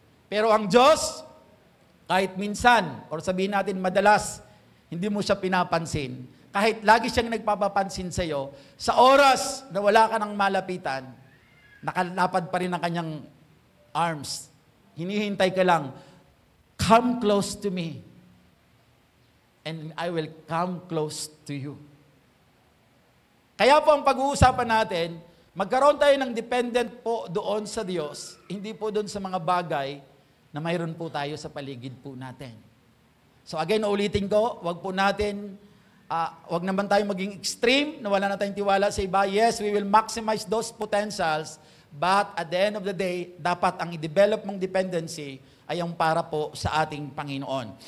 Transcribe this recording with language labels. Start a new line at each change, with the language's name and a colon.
Filipino: Pero ang Diyos, kahit minsan, or sabihin natin madalas, hindi mo siya pinapansin. Kahit lagi siyang nagpapapansin sa iyo, sa oras na wala ka ng malapitan, nakalapad pa rin ang kanyang arms. Hinihintay ka lang,
English: come close to me, and I will come close to you.
Filipino: Kaya po ang pag-uusapan natin, magkaroon tayo ng dependent po doon sa Diyos, hindi po doon sa mga bagay na mayroon po tayo sa paligid po natin. So again, ulitin ko, wag po natin, wag naman tayo maging extreme, na wala na tayong tiwala sa iba.
English: Yes, we will maximize those potentials, but at the end of the day,
Filipino: dapat ang i-develop mong dependency ay ang para po sa ating Panginoon.